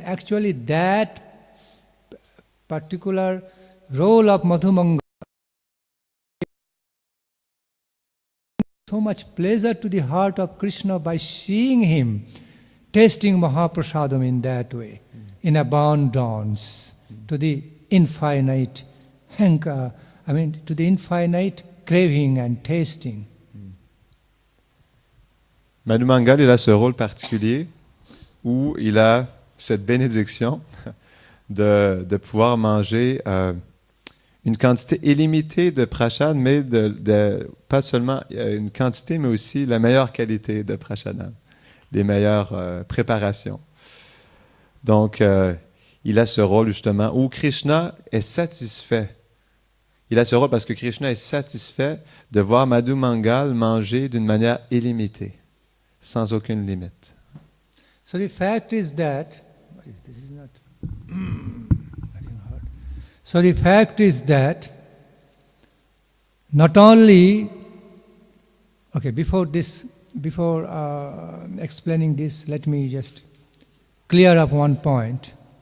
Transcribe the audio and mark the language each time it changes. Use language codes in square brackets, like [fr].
[en] Actually, that particular role of Madhumanga so much pleasure to the heart of Krishna by seeing him tasting Mahaprasadam in that way, in abundance, to the infinite hanker, to the infinite craving and tasting. [fr] Madhu Mangal, il a ce rôle particulier où il a cette bénédiction de pouvoir manger une quantité illimitée de prashad, mais pas seulement une quantité, mais aussi la meilleure qualité de prashadam, les meilleures préparations. Donc, il a ce rôle justement où Krishna est satisfait. Il a ce rôle parce que Krishna est satisfait de voir Madhu Mangal manger d'une manière illimitée, sans aucune limite. [en] So the fact is that, this is not, nothing hard. So the fact is that not only, okay, before this before explaining this, let me just clear up one point.